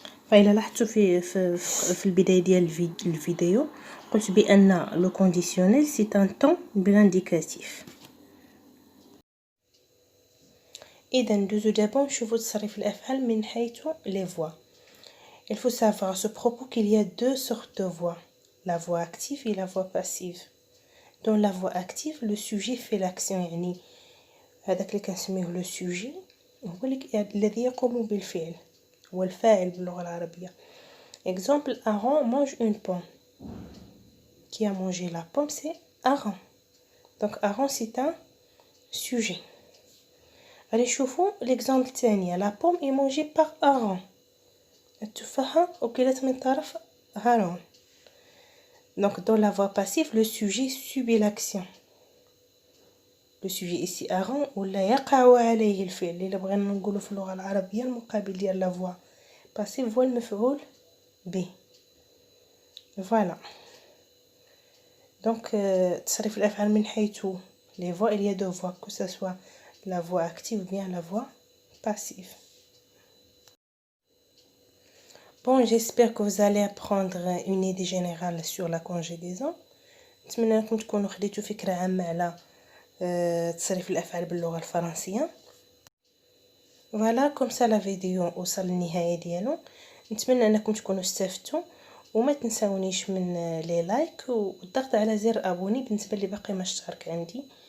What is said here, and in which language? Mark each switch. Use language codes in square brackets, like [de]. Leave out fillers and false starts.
[ar] فإلا لاحظتوا في البدايه ديال الفيديو قلت بان لو كونديسيونيل سي ان طون بالانديكاتيف. اذا ندوزو دابا نشوفوا تصريف الافعال من حيث لي فوا. [fr] Il faut savoir à ce propos qu'il y a 2 sortes de voix, la voix active et la voix passive. Dans la voix active, le sujet fait l'action [ar] يعني هذاك اللي كنسميه لو سوجي هو الذي يقوم بالفعل، هو الفاعل باللغة العربية. [fr] Exemple, Aaron mange une pomme. Qui a mangé la pomme, c'est Aaron. Donc Aaron c'est un sujet. Allez [ar] نشوفوا [fr] l'exemple الثاني. La pomme est mangée par Aaron. [ar] التفاحة أكلت من طرف هارون. [fr] Donc dans la voix passive, le sujet subit l'action. Le sujet ici Aaron [ar] ولا يقع عليه الفعل اللي بغينا نقولوا في اللغة العربية المقابل ديال la voix passive هو المفعول به. [fr] Voilà. Donc [ar] تصريف الأفعال من حيث [fr] les voix, il y a 2 voix, que ce soit la voix active ou bien la voix passive. Bon, j'espère que vous allez apprendre une idée générale sur la conjugaison. [ar] نتمنى لكم تكونوا خديتوا فكرة عامة على تصريف الأفعال باللغة الفرنسية. [fr] Voilà, comme ça la [ar] فيديو وصل للنهاية ديالو. نتمنى انكم تكونوا استفدتوا وما تنساونيش من لي لايك والضغط على زر ابوني بالنسبة اللي باقي ما اشترك عندي.